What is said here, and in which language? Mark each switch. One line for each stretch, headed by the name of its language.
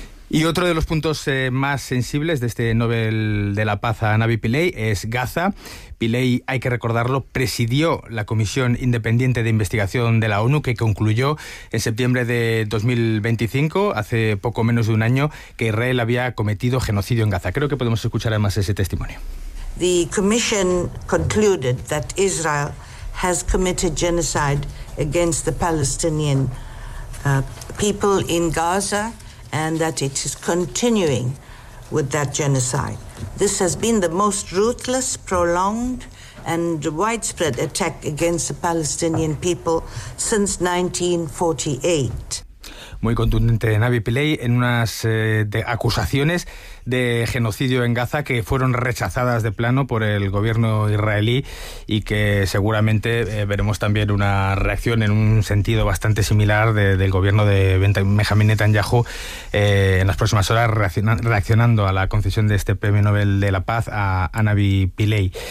Spanish: Y otro de los puntos más sensibles de este Nobel de la Paz a Nabi Pillay es Gaza. Pillay, hay que recordarlo, presidió la Comisión Independiente de Investigación de la ONU, que concluyó en septiembre de 2025, hace poco menos de un año, que Israel había cometido genocidio en Gaza. Creo que podemos escuchar además ese testimonio.
English: The commission concluded that Israel has committed genocide against the Palestinian people in Gaza, and that it is continuing with that genocide. This has been the most ruthless, prolonged, and widespread attack against the Palestinian people since 1948.
Spanish: Muy contundente Nabi Pillay en unas acusaciones de genocidio en Gaza que fueron rechazadas de plano por el gobierno israelí y que seguramente veremos también una reacción en un sentido bastante similar del gobierno de Benjamin Netanyahu en las próximas horas reaccionando a la concesión de este premio Nobel de la Paz a Nabi Pillay.